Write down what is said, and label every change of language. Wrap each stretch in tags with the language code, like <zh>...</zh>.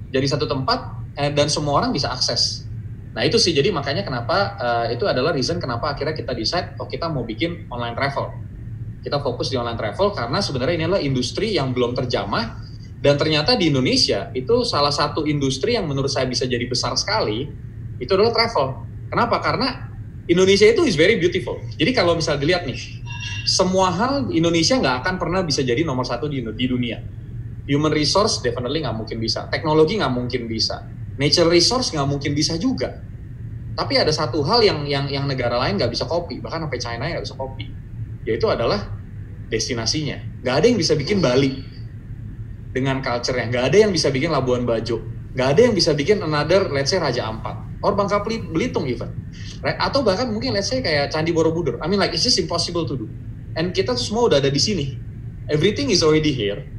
<id>Jadi satu tempat dan semua orang bisa akses. Nah itu sih, jadi makanya kenapa itu adalah reason kenapa akhirnya kita decide, kita mau bikin online travel. Kita fokus di online travel karena sebenarnya ini adalah industri yang belum terjamah Dan ternyata di Indonesia itu salah satu industri yang menurut saya bisa jadi besar sekali, itu adalah travel. Kenapa? Karena Indonesia itu</id> <en>is very beautiful.</en> <id>Jadi kalau misalnya dilihat nih, semua hal Indonesia nggak akan pernah bisa jadi nomor satu di dunia.</id> <en>Human resource definitely</en> <id>nggak mungkin bisa. Teknologi nggak mungkin bisa.</id> <en>Natural resource</en> <id>nggak mungkin bisa juga. Tapi ada satu hal yang negara lain nggak bisa copy, bahkan sampai China nggak bisa copy, yaitu adalah destinasinya. Nggak ada yang bisa bikin Bali dengan culture-nya, nggak ada yang bisa bikin Labuan Bajo, nggak ada yang bisa bikin</id> <en>another, let's say</en> <id>Raja Ampat, or Bangka Belitung</id> <en>even, right?</en> <id>Atau bahkan mungkin</id> <en>let's say</en> <id>kayak Candi Borobudur.</id> <en>I mean like it's just impossible to do. And</en> <id>kita tuh semua udah ada di sini.</id> <en>Everything is already here.</en>